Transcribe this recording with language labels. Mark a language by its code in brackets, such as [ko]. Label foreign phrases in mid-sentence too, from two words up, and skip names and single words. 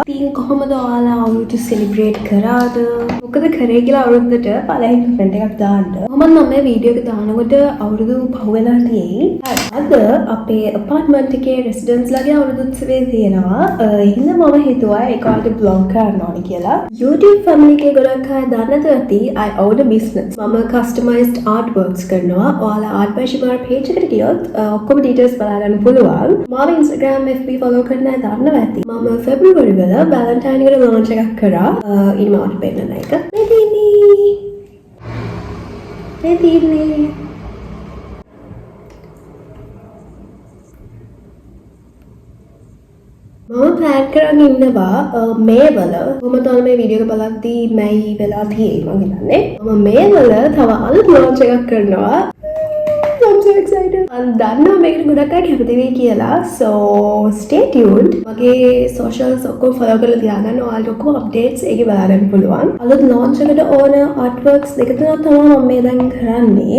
[si] ඉතින් කොහොමද ඔයාලා අවුරුදු සෙලිබ්‍රේට් කරාද? මොකද කරේ කියලා අවුරුද්දට පළවෙනි කමෙන්ට් එකක් දාන්න. කොහොමද මම මේ වීඩියෝ එක දානකොට අවුරුදු පහ වෙලා තියෙයි. අද අපේ අපාර්ට්මන්ට් එකේ රෙසිඩන්ට්ස්ලාගේ අවුරුදු උත්සවය තියෙනවා. එහෙනම් මම හිතුවා ඒක ඔයාලට බ්ලොග් කරන්න ඕනේ කියලා. [en] YouTube family [si] එකේ ගොඩක් අය දන්නද ඇති [en] I own a business. [si] මම [en] customized artworks [si] කරනවා. ඔයාලා art by Shimar page එකට ගියොත් ඔක්කොම details බලා ගන්න පුළුවන්. මාව Instagram FB follow කරන්න අය දන්නවා ඇති. මම February වල Valentine එකට launch එකක් කරා. ඉතින් මට පෙන්නන එක. මෙදිනේ. මම ප්ලෑන් කරන් ඉන්නවා මේ වල කොහොමද මේ වීඩියෝ එක බලද්දී මැයි වෙලා තියෙයි මම හිතන්නේ. මම මේ වල තව අලුත් launch එකක් කරනවා. [en] I'm so excited. [si] I'm දන්නවා මේකට ගොඩක් අය කැමති වෙයි කියලා. [en] So stay tuned. [si] මගේ socials ඔක්කොම follow කරලා තියාගන්න. ඔයාලට ඔක්කොම updates එකේ බලන්න පුළුවන්. අලුත් launch එකට ඕන artworks දෙක තුනක් තමයි මම මේ දැන් කරන්නේ.